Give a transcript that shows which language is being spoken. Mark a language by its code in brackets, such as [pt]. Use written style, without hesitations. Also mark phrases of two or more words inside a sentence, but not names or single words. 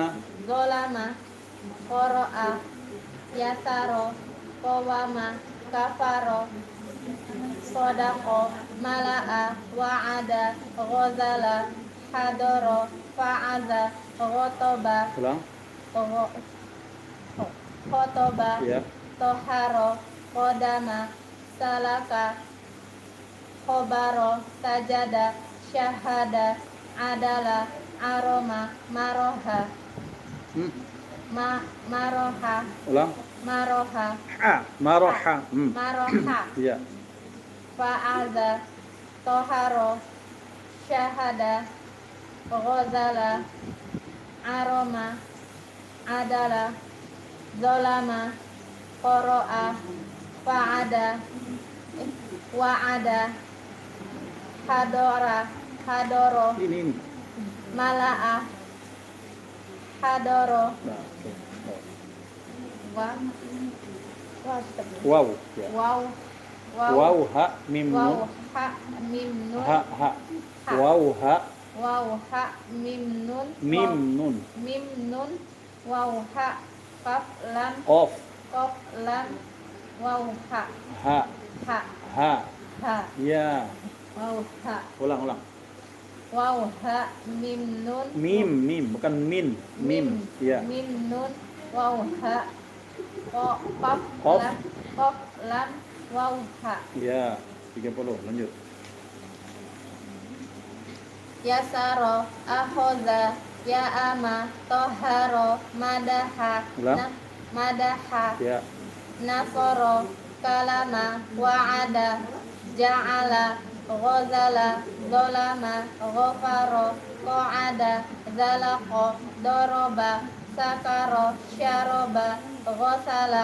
[ar] ظلم قرأ يسر قوم كفر صدق ملأ وعد غزل حضر فاز خطب [id] Ulang. [ar] khotoba [id] Ya. [ar] طهر قدم سلك خبر سجد شهد عدل أرم مرح مرح [id] Ulang. [ar] maroha [id] Ha. Maroha. [ar] maroha [id] Ya. [ar] فاز طهر شهد غزل أرم عدل ظلم قرأ فعد وعد حضر [id] Ini. [ar] ملأ حضر [id] Nah, oke. [ar] wa [id] Wow. Ya. [ar] wow واو هاء ميم wow nun. هاء ميم نون هاء واو هاء واو هاء ميم نون ميم نون. ميم نون واو هاء كاف لام Qaf. قاف لام واو هاء Ha. ha Ha. ha [id] Ya. [ar] واو هاء [id] Ulang. [ar] واو هاء ميم نون [id] Mim, bukan min. Mim. Ya. [ar] ميم نون واو هاء قاف Qaf. لام قاف لام واو هاء [id] Ya. 30. Lanjut. [ar] يسر أخذ يا أما طهر مدح [id] Ulang. [ar] madaha [id] Ya. [ar] نصر كلم وعد جعل غزل ظلم غفر قعد زلق ضرب سكر شرب غسل